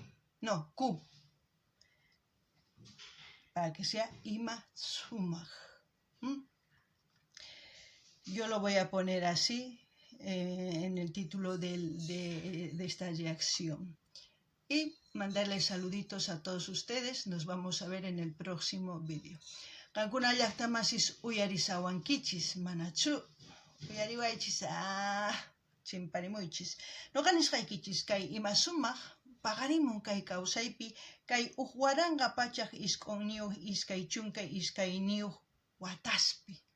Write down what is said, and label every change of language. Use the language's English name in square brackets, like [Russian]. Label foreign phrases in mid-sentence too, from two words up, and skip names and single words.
[Spanish] No, Q. Para que sea Ima Sumac. Yo lo voy a poner así en el título de esta reacción. Y mandarles saluditos a todos ustedes. Nos vamos a ver en el próximo vídeo. [Quechua] Kankuna llaqtamasis uyarisawankichis, manachu. Uyariwaychis, chimparimuychis. Noqanisqaykichis kay Ima Sumac paqarimun kay kawsaypi, kay uqwaranqa pachaq isq'unniyuq iskay chunka iskayniyuq wataspi.